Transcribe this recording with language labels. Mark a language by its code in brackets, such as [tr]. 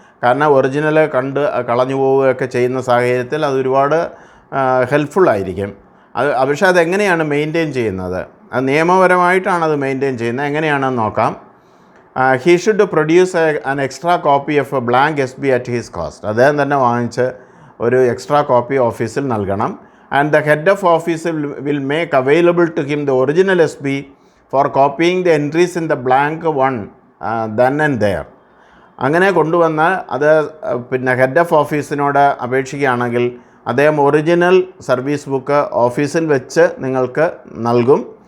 [ml] കാരണം ഒറിജിനൽ കളഞ്ഞു പോവുകയൊക്കെ ചെയ്യുന്ന സാഹചര്യത്തിൽ അത് ഒരുപാട് ഹെൽപ്ഫുള്ളായിരിക്കും. പക്ഷേ അതെങ്ങനെയാണ് മെയിൻറ്റെയിൻ ചെയ്യുന്നത്, അത് നിയമപരമായിട്ടാണ് അത് മെയിൻറ്റെയിൻ ചെയ്യുന്നത്. എങ്ങനെയാണെന്ന് നോക്കാം. [en] He should produce an extra copy of a blank SB at his cost. [ml] അദ്ദേഹം തന്നെ വാങ്ങിച്ച് ഒരു എക്സ്ട്രാ കോപ്പി ഓഫീസിൽ നൽകണം. [en] And the head of office will make available to him the original SB for copying the entries in the blank one then and there. [ml] അങ്ങനെ കൊണ്ടുവന്നാൽ അത് പിന്നെ ഹെഡ് ഓഫ് ഓഫീസിനോട് അപേക്ഷിക്കുകയാണെങ്കിൽ അദ്ദേഹം ഒറിജിനൽ സർവീസ് ബുക്ക് ഓഫീസിൽ വെച്ച് നിങ്ങൾക്ക് നൽകും.